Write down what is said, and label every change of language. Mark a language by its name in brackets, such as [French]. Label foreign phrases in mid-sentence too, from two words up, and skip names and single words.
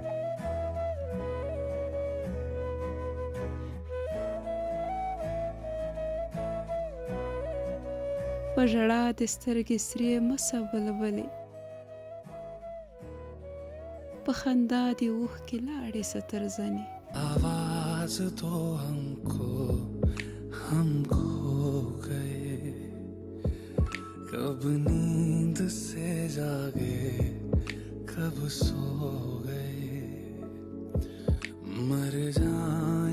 [Pashto] په ژړا د سترګې سرې مسه بلبلې، په خندا دې اوښکې لاړې سترزنې. [Hindi] आवाज तो हम खो गए, कब नींद से जागे कब सो गए, मर जा